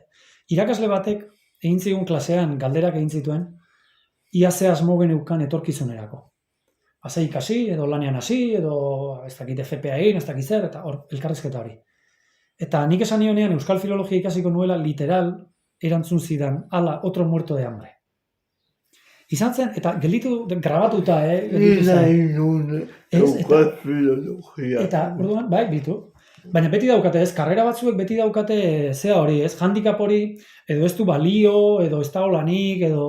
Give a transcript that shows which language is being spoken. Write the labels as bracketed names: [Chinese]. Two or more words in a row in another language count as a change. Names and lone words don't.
[Basque] Irakasle batek egin zigun klasean galderak egin zituen, ia ze asmo geneukan etorkizunerako. Haze ikasi, edo lanean hasi, edo ez dakit FPA egin, ez dakit zer, eta hor, elkarrizketa hori. Eta nik esan nionean Euskal Filologia ikasiko nuela literal erantzun zidan, ala, [Spanish] otro muerto de hambre. [Basque] Izan zen, eta gelditu, grabatuta, gelditu zen. Euskal Filologia. Eta, orduan, bai, bitu. Baina beti daukate, karrera batzuek beti daukate zea hori, handicap hori, edo ez du balio, edo ez da holanik, edo...